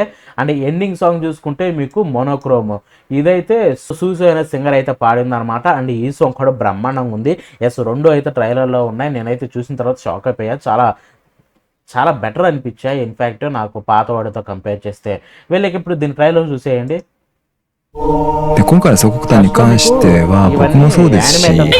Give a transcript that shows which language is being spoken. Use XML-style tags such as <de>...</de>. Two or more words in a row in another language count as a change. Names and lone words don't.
<te>అండ్</te> <en>ending song</en> <te>చూసుకుంటే మీకు మోనోక్రోమ్, ఇదైతే సూసు అనే సింగర్ అయితే పాడింది అనమాట. అండ్ ఈ సాంగ్ కూడా బ్రహ్మాండంగా ఉంది. రెండు అయితే ట్రైలర్లో ఉన్నాయి. నేనైతే చూసిన తర్వాత షాక్ అయిపోయా, చాలా బెటర్ అనిపించాయి ఇన్ఫ్యాక్ట్ నాకు పాత వాడితో కంపేర్ చేస్తే. వీళ్ళకి ఇప్పుడు దీని ట్రైలర్ చూసేయండి.</te> <ja>で今回の祖国誕に関しては僕もそうですし</ja>